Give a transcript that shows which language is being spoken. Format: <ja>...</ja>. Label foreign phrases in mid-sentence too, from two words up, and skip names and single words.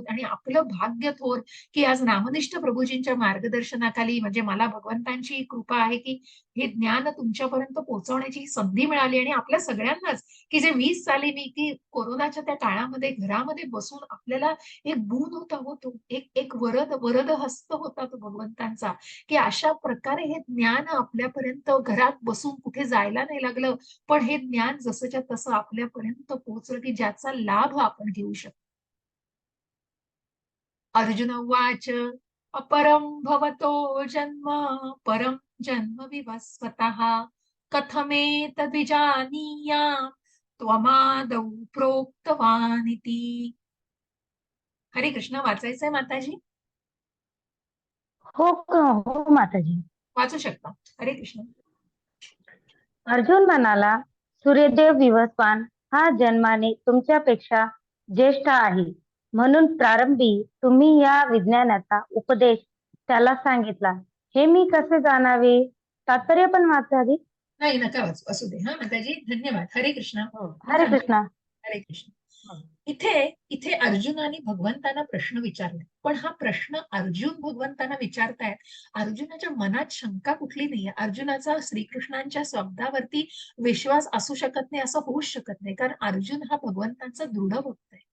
<mr>आणि आपलं भाग्य थोर, की आज नामनिष्ठ प्रभूजींच्या मार्गदर्शनाखाली, म्हणजे मला भगवंतांची कृपा आहे, की हे ज्ञान तुमच्यापर्यंत पोहोचवण्याची संधी मिळाली आणि आपल्या सगळ्यांनाच की जे 20 साली मी की कोरोनाच्या त्या काळामध्ये घरामध्ये बसून आपल्याला एक गुण होता होतो एक एक वरद हस्त होता तो भगवंतांचा की अशा प्रकारे हे ज्ञान आपल्यापर्यंत घरात बसून कुठे जायला नाही लागलं पण हे ज्ञान जसंच्या तसं आपल्यापर्यंत पोहोचलं की ज्याचा लाभ आपण घेऊ शकतो.</mr> <sa>अर्जुन उवाच अपरं भवतो जन्म परं जन्म विवस्वतः कथमेतद्विजानीयाम् त्वमादौ प्रोक्तवानिति.</sa> <mr>हरे कृष्ण वाचायचंय माताजी? हो माताजी. वाचू शकता. हरे कृष्ण. अर्जुन म्हणाला, सूर्यदेव विवस्वान हा जन्माने तुमच्यापेक्षा ज्येष्ठ आहे, म्हणून प्रारंभी तुम्ही या विज्ञानाचा उपदेश त्याला सांगितला. हे मी कसे जाणावे? तात्पर्य पण माताजी. नाही नका वाचू, असू दे. हा माताजी, धन्यवाद. हरे कृष्ण. हरे कृष्ण. हरे कृष्ण. इथे इथे अर्जुनाने भगवंतांना प्रश्न विचारला, पण हा प्रश्न अर्जुन भगवंतांना विचारतायत. अर्जुनाच्या मनात शंका कुठली नाहीये. अर्जुनाचा श्रीकृष्णांच्या शब्दावरती विश्वास असू शकत नाही, असं होऊच शकत नाही, कारण अर्जुन हा भगवंतांचा दृढ भक्त आहे.</mr>